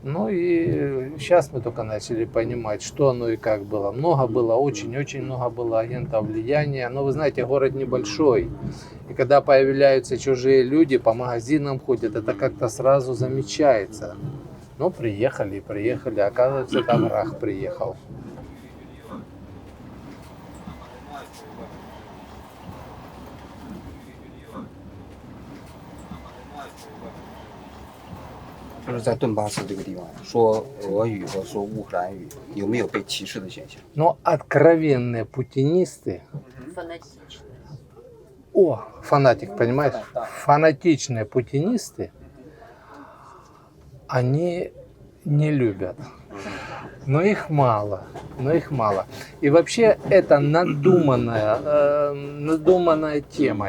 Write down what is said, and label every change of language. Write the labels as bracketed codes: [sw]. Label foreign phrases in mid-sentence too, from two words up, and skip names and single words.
[ru] Ну и сейчас мы только начали понимать, что оно и как было. Много было, очень-очень много было агентов влияния. Но вы знаете, город небольшой. И когда появляются чужие люди, по магазинам ходят, это как-то сразу замечается. Ну, приехали, оказывается, там враг приехал. [zh] 就是在顿巴斯这个地方，说俄语和说乌克兰语有没有被歧视的现象？ [ru] Но откровенные путинисты, фанатик, понимаешь? Фанатичные путинисты, они не любят. Но их мало. И вообще это надуманная тема.